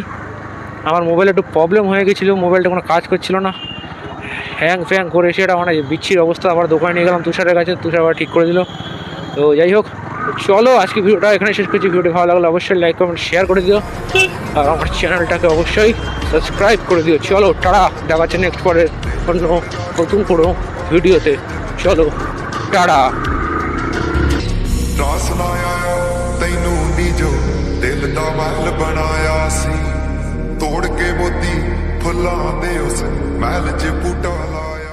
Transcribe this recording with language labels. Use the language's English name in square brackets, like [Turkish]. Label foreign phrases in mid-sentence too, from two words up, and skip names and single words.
[Bangla] আমার মোবাইলে একটু প্রবলেম হয়ে গেছিলো, মোবাইলটা কোনো কাজ করছিল না, হ্যাং ফ্যাং করে সেটা মানে বিচ্ছির অবস্থা। আবার দোকানে নিয়ে গেলাম তুষারের কাছে, তুষার আবার ঠিক করে দিল। তো যাই হোক, চলো আজকে ভিডিওটা এখানে শেষ করছি। ভিডিও ভালো লাগলে অবশ্যই [English] like comment share [Bangla] করে দিও, আর আমার চ্যানেলটাকে অবশ্যই সাবস্ক্রাইব করে দিও। চলো টাটা, দেখা যাচ্ছে নেক্সট পরের অন্য নতুন কোনো ভিডিওতে। [Punjabi] ਚਲੋ ਟਾੜਾ। ਰਾਸ ਨਾ ਆਇਆ ਤੈਨੂੰ ਨੀ ਜੋ ਦਿਲ ਦਾ ਮਹਿਲ ਬਣਾਇਆ ਸੀ, ਤੋੜ ਕੇ ਮੋਤੀ ਫੁੱਲਾਂ ਦੇ ਉਸ ਮਹਿਲ 'ਚ ਬੂਟਾ ਲਾ